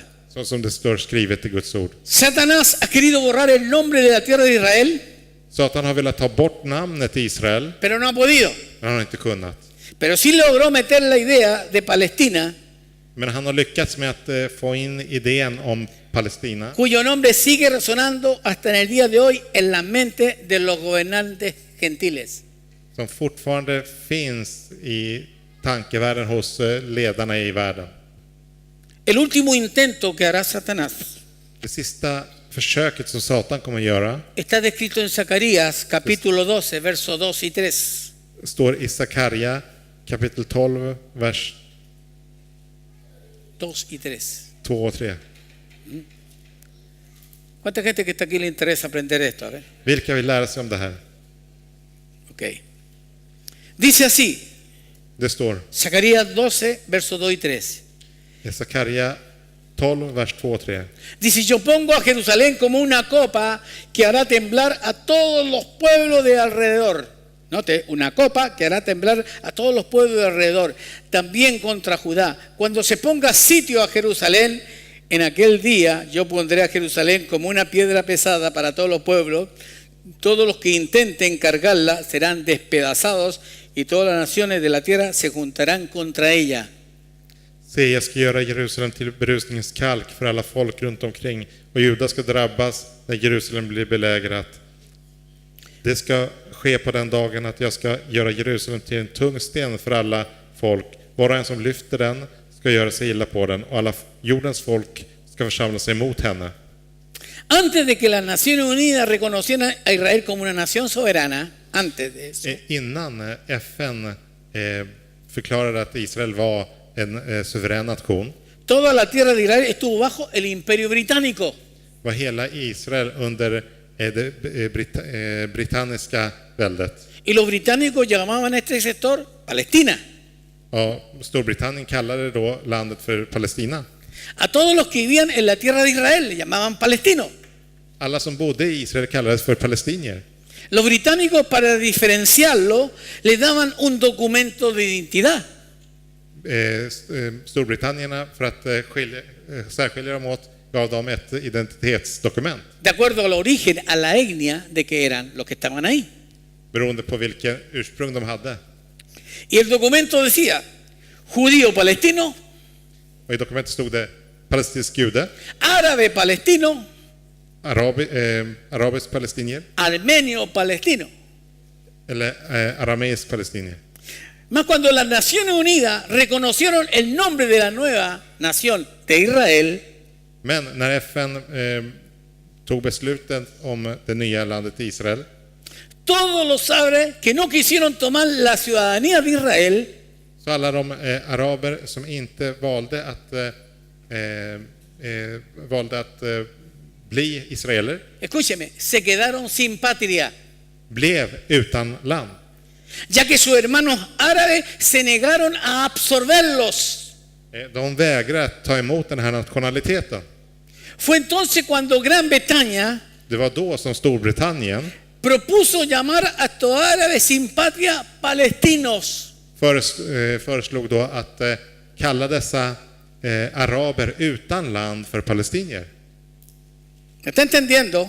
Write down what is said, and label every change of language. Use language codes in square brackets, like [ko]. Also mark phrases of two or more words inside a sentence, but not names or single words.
[sv] Så som det står skrivet i Guds ord. [es] Satanás ha querido borrar el nombre de la tierra de Israel, [sv] Satan har velat ta bort namnet Israel, [es] pero no ha podido. [sv] men han har inte kunnat. [es] Pero sí logró meter la idea de Palestina, [sv] Men han har lyckats med att få in idén om Palestina, [es] cuyo nombre sigue resonando hasta en el día de hoy en la mente de los gobernantes gentiles. [sv] som fortfarande finns i tankevärlden hos ledarna i världen. [es] El último intento que hará Satanás [sv] Det sista försöket som Satan kommer att göra [es] está descrito en Zacarías capítulo 12, versos 2 y 3. [sv] står i Sakarja kapitel 12, vers [es] 2 y 3. [sv] 2 och 3. [es] ¿Cuánta gente que está aquí le interesa aprender esto? A ver. [sv] Vilka vill lära sig om det här? [es] Ok. Dice así, [sv] Det står [es] Zacarías 12, versos 2 y 3. [sv] i Sakarja 12, vers 2 och 3. [es] Dice, yo pongo a Jerusalén como una copa que hará temblar a todos los pueblos de alrededor. Note, una copa que hará temblar a todos los pueblos de alrededor. También contra Judá. Cuando se ponga sitio a Jerusalén, en aquel día yo pondré a Jerusalén como una piedra pesada para todos los pueblos. Todos los que intenten cargarla serán despedazados y todas las naciones de la tierra se juntarán contra ella. [sv] Se, jag ska göra Jerusalem till berusningens kalk för alla folk runt omkring, och Juda ska drabbas när Jerusalem blir belägrat. Det ska ske på den dagen att jag ska göra Jerusalem till en tung sten för alla folk. Var och en som lyfter den ska göra sig illa på den, och alla jordens folk ska församla sig mot henne. [es] Antes de que las Naciones Unidas reconocieran a Israel como una nación soberana, antes de eso, [sv] Innan FN förklarade att Israel var en suverän nation, [es] toda la tierra de Israel estuvo bajo el imperio británico. [sv] var hela Israel under det brittiska väldet. [es] Y los británicos llamaban a este sector Palestina. [sv] Ja, Storbritannien kallade då landet för Palestina. [es] A todos los que vivían en la tierra de Israel le llamaban palestinos. [sv] Alla som bodde i Israel kallades för palestinier. [es] Los británicos, para diferenciarlo, le daban un documento de identidad. [sv] Storbritannierna, för att särskilja dem åt, gav dem ett identitetsdokument [es] De acuerdo al origen, a la etnia de que eran los que estaban ahí. [sv] beroende på vilken ursprung de hade. [es] Y el documento decía, judío palestino, [sv] Och i dokumentet stod det palestinsk jude, [es] árabe palestino, [sv] arabisk palestinier [es] armenio palestino. [sv] eller arameisk palestinier. [es] Más cuando las Naciones Unidas reconocieron el nombre de la nueva nación de Israel, [sv] Men när FN tog besluten om det nya landet Israel, [es] todos los árabes que no quisieron tomar la ciudadanía de Israel [sv] så alla de araber som inte valde att bli israeler [es] escúcheme, se quedaron sin patria, [sv] blev utan land. [es] ya que sus hermanos árabes se negaron a absorberlos. [sv] De vägrade att ta emot den här nationaliteten. [es] Fue entonces cuando Gran Bretaña [sv] Det var då som Storbritannien [es] propuso llamar a estos árabes sin patria palestinos. [sv] föreslog då att kalla dessa araber utan land för palestinier. [es] ¿Me está entendiendo?